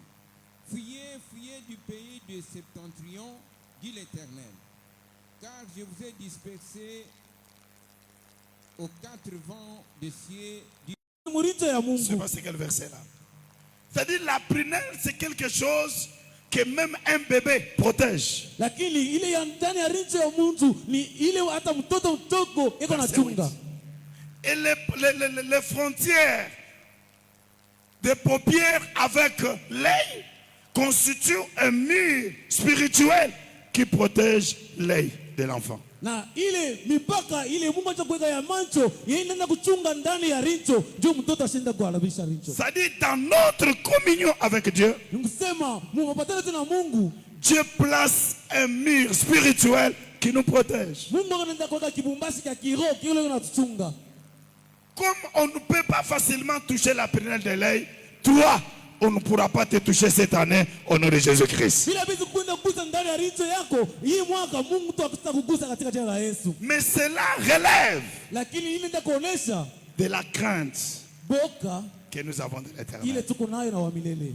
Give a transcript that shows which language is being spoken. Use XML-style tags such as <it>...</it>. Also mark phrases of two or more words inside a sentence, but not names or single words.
<fr>Fuyez, fuyez du pays de Septentrion, dit l'Éternel, car je vous ai dispersé aux quatre vents des cieux. Je ne sais pas c'est quel verset là. C'est-à-dire la prunelle, c'est quelque chose que même un bébé protège.</fr> <sw>Lakini ile ya ndani ya rincho ya mtu ni ile hata mtoto mdogo iko na chunga.</sw> <fr>Et les frontières des paupières avec l'œil constituent un mur spirituel qui protège l'œil de l'enfant.</fr> <sw>Na ile mipaka ile Mungu atakuweka ya macho inaenda kuchunga ndani ya rincho ndio mtoto ashinda kuharibisha rincho.</sw> <fr>C'est-à-dire dans notre communion avec Dieu,</fr> <sw>Ningesema mupatane tena Mungu,</sw> <fr>Dieu place un mur spirituel qui nous protège.</fr> <sw>Mungu anaenda kuweka kibumbasi cha kiroho kile kinatuchunga.</sw> <fr>Comme on ne peut pas facilement toucher la prunelle de l'œil, toi, on ne pourra pas te toucher cette année au nom de Jésus-Christ. Mais cela relève de la crainte que nous avons de l'Éternel.</fr>